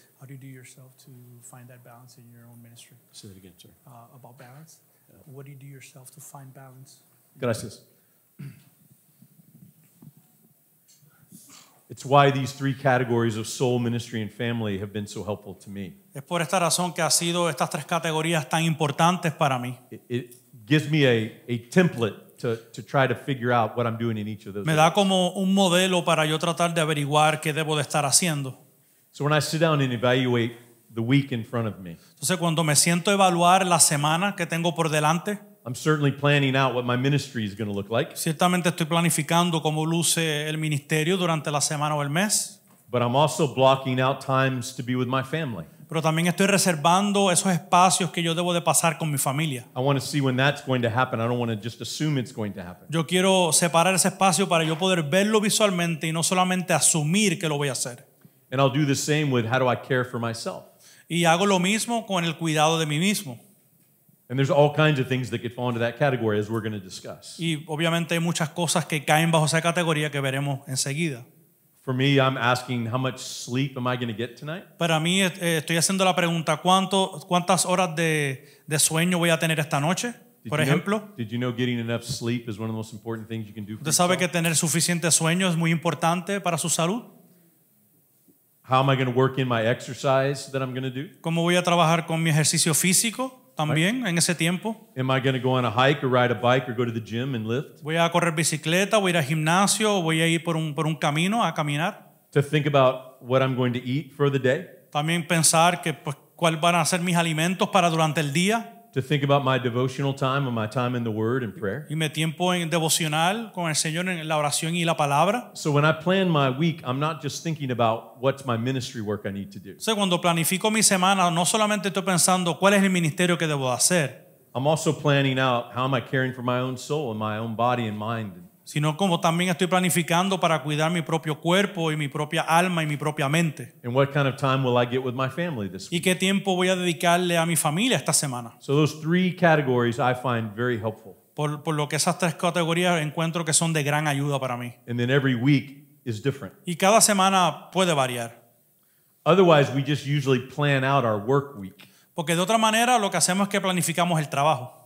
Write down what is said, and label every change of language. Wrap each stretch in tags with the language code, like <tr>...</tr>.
<en>How do you do yourself to find that balance in your own ministry? Say that again, sir. About balance? What do you do yourself to find balance?</en> <es>Gracias.</es> <en>It's why these three categories of soul, ministry, and family have been so helpful to me.</en> <es>Es por esta razón que ha sido estas tres categorías tan importantes para mí.</es> <en>It gives me a template to try to figure out what I'm doing in each of those.</en> <es>Me da como un modelo para yo tratar de averiguar qué debo de estar haciendo.</es> <en>So when I sit down and evaluate the week in front of me,</en> <es>Entonces, cuando me siento a evaluar la semana que tengo por delante,</es> <en>I'm certainly planning out what my ministry is going to look like,</en> <es>ciertamente estoy planificando cómo luce el ministerio durante la semana o el mes,</es> <en>but I'm also blocking out times to be with my family.</en> <es>pero también estoy reservando esos espacios que yo debo de pasar con mi familia.</es> <en>I want to see when that's going to happen. I don't want to just assume it's going to happen.</en> <es>Yo quiero separar ese espacio para yo poder verlo visualmente y no solamente asumir que lo voy a hacer.</es> <en>And I'll do the same with how do I care for myself.</en> <es>Y hago lo mismo con el cuidado de mí mismo.</es> <en>And there's all kinds of things that could fall into that category as we're going to discuss.</en> <es>Y obviamente hay muchas cosas que caen bajo esa categoría que veremos enseguida.</es> <en>For me, I'm asking how much sleep am I going to get tonight?</en> <es>Para mí estoy haciendo la pregunta, ¿cuántas horas de sueño voy a tener esta noche? Por ejemplo,</es> <en>Did you know getting enough sleep is one of the most important things you can do for</en> <es>usted sabe que</es> <en>yourself?</en> <es>tener suficiente sueño es muy importante para su salud.</es> <en>How am I going to work in my exercise that I'm going to do?</en> <es>¿Cómo voy a trabajar con mi ejercicio físico también en ese tiempo?</es> <en>Am I going to go on a hike or ride a bike or go to the gym and lift?</en> <es>¿Voy a correr bicicleta, voy a ir al gimnasio, voy a ir por un camino a caminar?</es> <en>To think about what I'm going to eat for the day?</en> <es>También pensar que pues, cuáles van a ser mis alimentos para durante el día.</es> <en>To think about my devotional time and my time in the Word and prayer?</en> <es>Y mi tiempo en devocional con el Señor en la oración y la palabra.</es> <en>So when I plan my week, I'm not just thinking about what's my ministry work I need to do.</en> <es>O sea, cuando planifico mi semana, no solamente estoy pensando cuál es el ministerio que debo hacer,</es> <en>I'm also planning out how am I caring for my own soul and my own body and mind.</en> <es>sino como también estoy planificando para cuidar mi propio cuerpo y mi propia alma y mi propia mente.</es> <en>And what kind of time will I get with my family this</en> <es>¿Y</es> <en>week?</en> <es>qué tiempo voy a dedicarle a mi familia esta semana?</es> <en>So those three categories I find very helpful.</en> <es>Por lo que esas tres categorías encuentro que son de gran ayuda para mí.</es> <en>And then every week is different.</en> <es>Y cada semana puede variar.</es> <en>Otherwise, we just usually plan out our work week.</en> <es>Porque de otra manera lo que hacemos es que planificamos el trabajo.</es>